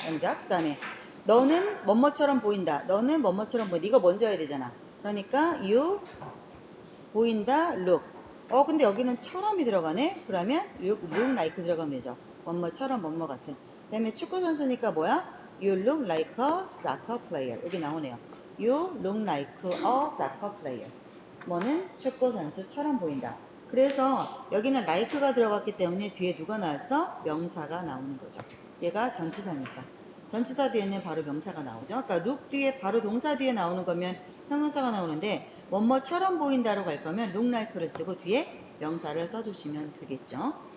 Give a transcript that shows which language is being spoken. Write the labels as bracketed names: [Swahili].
[Korean] 영작. 그 다음에 너는 뭐뭐처럼 보인다. 너는 뭐뭐처럼 보인다. 이거 먼저 해야 되잖아. 그러니까 you 보인다 look. 근데 여기는 처럼이 들어가네. 그러면 look like 들어가면 되죠. 뭐뭐처럼 뭐뭐 같은. 그 다음에 축구 선수니까 뭐야? [English] You look like a soccer player. [Korean] 여기 나오네요. [English] You look like a soccer player. [Korean] 뭐는 축구 선수처럼 보인다. 그래서 여기는 like가 들어갔기 때문에 뒤에 누가 나왔어? 명사가 나오는 거죠. 얘가 전치사니까. 전치사 뒤에는 바로 명사가 나오죠. 그러니까 look 뒤에 바로 동사 뒤에 나오는 거면 형용사가 나오는데 뭐뭐처럼 보인다로 갈 거면 look like를 쓰고 뒤에 명사를 써주시면 되겠죠.